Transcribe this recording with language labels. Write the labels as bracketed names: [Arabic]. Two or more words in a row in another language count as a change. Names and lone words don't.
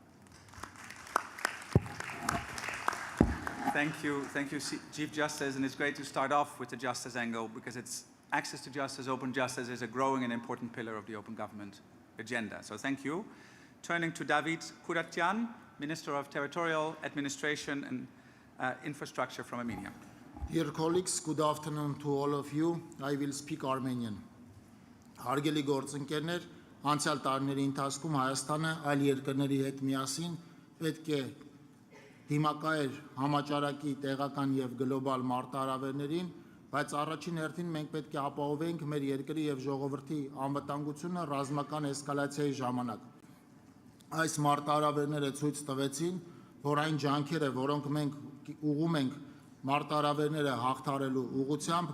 [English] Thank you, Chief Justice, and it's great to start off with the justice angle because access to justice, open justice is a growing and important pillar of the open government agenda. So thank you. Turning to David Kuratyan, Minister of Territorial Administration and Infrastructure from Armenia. Dear colleagues, good afternoon to all of you. I will speak Armenian. [Armenian] Հարգելի գործընկերներ, անցյալ տարիների ընթացքում Հայաստանը այլ երկրների հետ միասին պետք է դիմակայեր համաճարակի տեղական եւ գլոբալ մարտահրավերներին, բայց առաջին հերթին մենք պետք է ապահովենք մեր երկրի եւ ժողովրդի անվտանգությունը ռազմական էսկալացիայի ժամանակ։ Այս մարտահրավերները ցույց տվեցին, որ այն ջանքերը, որոնք մենք ուղղում ենք մարտահրավերները հաղթարելու ուղղությամբ,